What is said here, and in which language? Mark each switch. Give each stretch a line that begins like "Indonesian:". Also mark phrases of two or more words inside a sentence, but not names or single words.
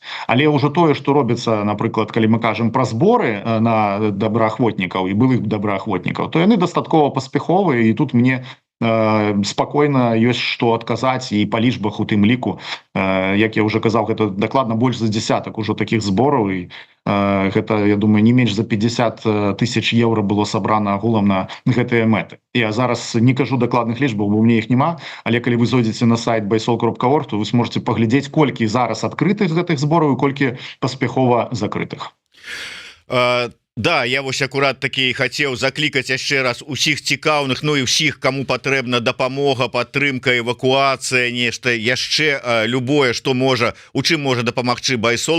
Belarusian: Але ўжо тое, што робіцца, напрыклад, калі мы кажам пра зборы на добраахвотнікаў і былых добраахвотнікаў, то яны дастаткова паспяховыя, і тут мне спакойна ёсць што адказаць і па лічбах у тым ліку. Як я уже казаў, гэта дакладна больш за дзесятак ужо такіх збораў, і гэта, я думаю, не менш за 50 тысяч еўра было сабрана агулам на гэтыя мэты. Я зараз не кажу дакладных лічбаў, бо мне іх няма, але калі вы зойдзеце на сайт baisol.org, то вы сможете паглядзець, колькі зараз адкрытых гэтых збораў і колькі паспяхова закрытых. Да, я вось акурат такі хацеў заклікаць яшчэ раз усіх цікаўных, ну і ўсіх, каму патрэбна дапамога, падтрымка, эвакуацыя, нешта яшчэ любое, што можа, у чым можа дапамагчы Байсол.